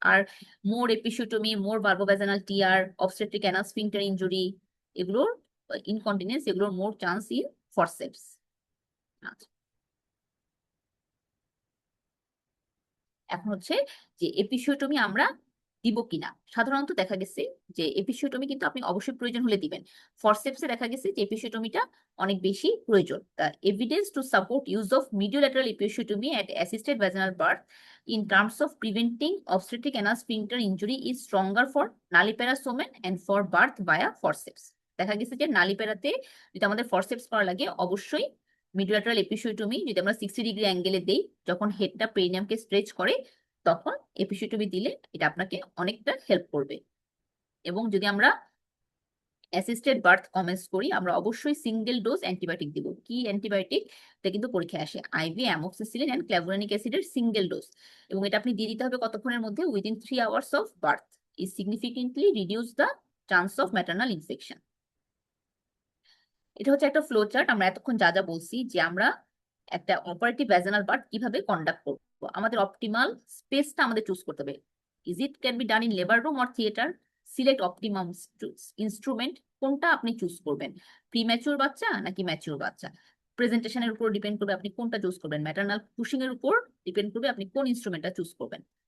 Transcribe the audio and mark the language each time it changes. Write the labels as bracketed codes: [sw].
[bn] আর মোর episiotomy, মোর বার্বোভ্যাজানাল টিয়ার, obstetric anal sphincter injury, এগুলোর incontinence, এগুলোর মোর chance in forceps. আচ্ছা, এখন হচ্ছে যে এপিসিওটমি আমরা দিব কিনা। সাধারণত দেখা গেছে যে এপিসিওটমি কিন্তু আপনি অবশ্যই প্রয়োজন হলে দিবেন। ফরসেপসে দেখা গেছে যে এপিসিওটমিটা অনেক বেশি প্রয়োজন। [en] The evidence to support use of mediolateral episiotomy at assisted vaginal birth in terms of preventing obstetric anal sphincter injury is stronger for nulliparous women and for birth via forceps। [bn] দেখা গেছে যে নালিপেরাতে যদি আমাদের ফরসেপস করা লাগে, অবশ্যই মিডোল্যাটারাল এপিসিওটমি যদি আমরা 60 ডিগ্রি অ্যাঙ্গেলে দেই, যখন হেডটা পেরিনিয়ামকে স্ট্রেচ করে, তখন এপিসিওটমি দিলে এটা আপনাকে অনেকটা হেল্প করবে। এবং যদি আমরা অ্যাসিস্টেড বার্থ কমেন্স করি, আমরা অবশ্যই সিঙ্গেল ডোজ অ্যান্টিবায়োটিক দিব। কি অ্যান্টিবায়োটিক? এটা কিন্তু পরীক্ষায় আসে, আইভি অ্যামোক্সিসিলিন অ্যান্ড ক্ল্যাভুরানিক অ্যাসিডের সিঙ্গেল ডোজ। এবং এটা আপনি দিয়ে দিতে হবে কতক্ষণের মধ্যে? [en] Within 3 hours of birth. is significantly reduce the chance of maternal infection. [bn] এটা হচ্ছে একটা ফ্লো চার্ট। আমরা এতক্ষণ যা যা বলছি যে আমরা একটা অপারেটিভ ভ্যাজানাল বার্থ কিভাবে কন্ডাক্ট করবো, আমাদের অপটিমাল স্পেসটা আমাদের চুজ করতে হবে। Is it can be done in labour room or theatre, select optimum instrument, কোনটা আপনি চুজ করবেন, প্রিম্যাচিউর বাচ্চা নাকি ম্যাচিউর বাচ্চা, প্রেজেন্টেশনের উপর ডিপেন্ড করবে আপনি কোনটা চুজ করবেন, ম্যাটারনাল পুশিং এর উপর ডিপেন্ড করবে আপনি কোন ইনস্ট্রুমেন্টটা চুজ করবেন।